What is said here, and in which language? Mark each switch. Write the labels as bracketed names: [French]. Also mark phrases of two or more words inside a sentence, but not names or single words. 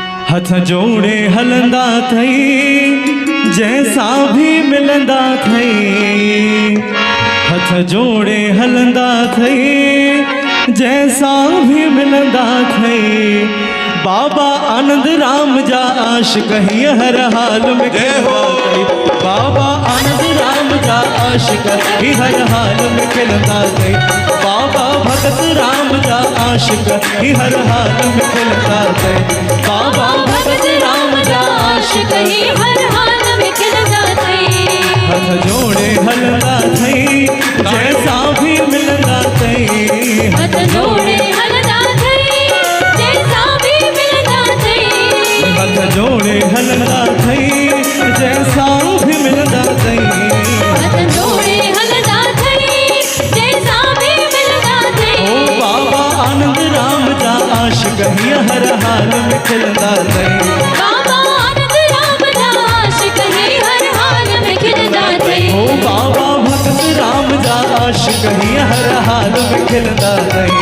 [Sindhi] हथ जोड़े हलंदा थई [Hindi] जैसा भी [Sindhi] मिलंदा थई। हथ जोड़े हलंदा थई [Hindi] जैसा भी [Sindhi] मिलंदा थई। बाबा आनंद राम जा आशिक ही हर हाल में खिलंदा थई। बाबा आनंद राम जा आशिक ही हर हाल में खिलंदा थई। बाबा भगत राम जा आशिक ही हर हाल में खिलंदा थई। बाबा भगत राम जा आशिक ही हर हाल में खिलंदा थई। हथ जोड़े हलंदा थई [Hindi] जैसा भी [Sindhi] मिलंदा थई। हथ जोड़े हलंदा थई [Hindi] जैसा भी [Sindhi] मिलंदा थई। हथ जोड़े हलंदा थई [Hindi] जैसा भी [Sindhi] मिलंदा थई। हथ जोड़े हलंदा थई [Hindi] जैसा भी [Sindhi] मिलंदा थई। ओ बाबा आनंद राम जा आशिक ही हर हाल में खिलंदा थई। बाबा आनंद राम जा आशिक ही हर हाल में खिलंदा थई। ओ बाबा भगत राम जा आशिक ही हर हाल में खिलंदा थई।